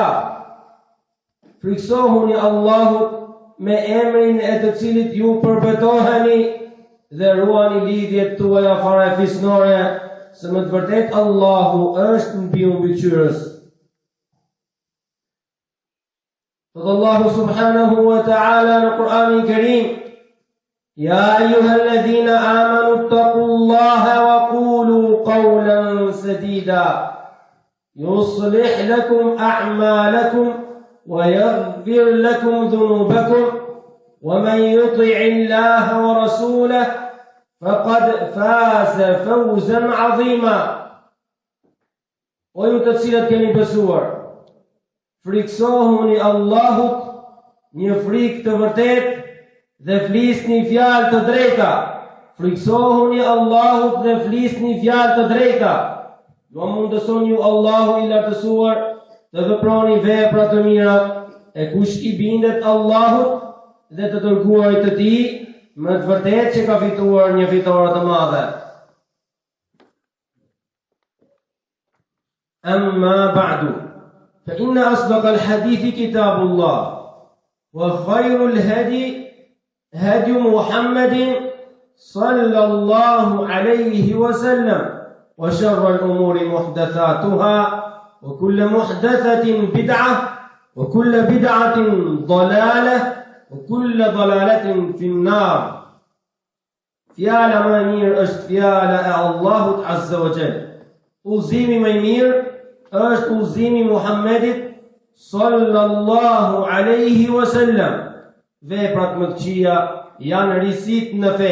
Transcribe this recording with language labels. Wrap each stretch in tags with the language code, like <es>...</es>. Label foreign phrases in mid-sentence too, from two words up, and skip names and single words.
<sq>Friksohuni Allahut me emrin e të cilit ju përbetoheni dhe ruani lidhjet tuaja farefisnore, se më të vërtet Allahu është mbi mbikëqyrës. Thot Allahu</sq> <ar>سبحانه وتعالى</ar> <sq>në Kur'anin Kerim:</sq> <ar>يا أيها الذين آمنوا اتقوا الله وقولوا قولا سديدا يصلح لكم أعمالكم ويغفر لكم ذنوبكم ومن يطع الله ورسوله فقد فاز فوزا عظيما.</ar> <sq>O ju të cilët keni besuar, friksohuni Allahut një frikë të vërtet dhe flisni fjalë të drejta. Friksohuni Allahut dhe flisni fjalë të drejta. Do mundëson ju Allahu i lartësuar të veproni vepra të mira, e kush i bindet Allahut dhe të dërguarit të tij, më të vërtet që ka fituar një fitore të madhe.</sq> <ar>أما بعد فإن أصدق الحديث كتاب الله وخير الهدي هدي محمد صلى الله عليه وسلم وشر الأمور محدثاتها وكل محدثة بدعة وكل بدعة ضلالة وكل ضلالة في النار.</ar> <sq>Fjala më e mirë është fjala e Allahut</sq> <ar>عز وجل.</ar> <sq>Udhëzimi më i mirë është udhëzimi i Muhammedit</sq> <ar>صلى الله عليه وسلم.</ar> <sq>Veprat më të këqija janë risit në fe.</sq>